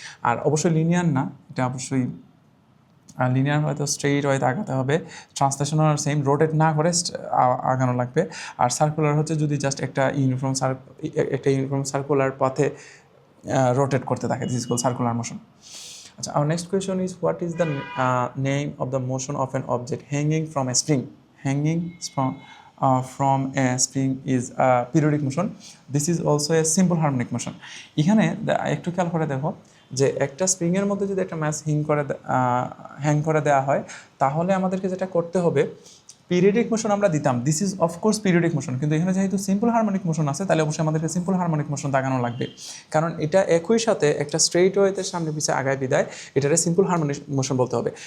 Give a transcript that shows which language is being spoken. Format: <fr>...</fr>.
<bn>আর অবশ্যই লিনিয়ার না, এটা অবশ্যই লিনিয়ার হয়তো স্ট্রেইট ওয়েতে আগাতে হবে, ট্রান্সলেশনাল সেম, রোটেট না করে আগানো লাগবে। আর সার্কুলার হচ্ছে যদি জাস্ট একটা ইউনিফর্ম সার্কুলার পথে রোটেট করতে থাকে,</bn> <en>This is call circular motion.</en> <bn>আচ্ছা,</bn> <en>our next question is what is the name of the motion of an object hanging from a spring? Hanging from a spring is a periodic motion. This is also a simple harmonic motion.</en> <bn>এখানে একটু খেয়াল করে দেখো যে একটা স্প্রিংয়ের মধ্যে যদি একটা ম্যাচ হ্যাং করে দেওয়া হয়, তাহলে আমাদেরকে যেটা করতে হবে, পিরিয়ডিক মোশন আমরা দিতাম,</bn> <en>this is of course periodic motion,</en> <bn>কিন্তু এখানে যেহেতু সিম্পল হারমোনিক মোশন আছে, তাহলে অবশ্যই আমাদেরকে সিম্পল হারমোনিক মোশন দাগানো লাগবে, কারণ এটা একই সাথে একটা স্ট্রেইট ওয়েতে সামনে পিছিয়ে আগায় বিদায়, এটারে সিম্পল হারমোনিক মোশন বলতে হবে।</bn>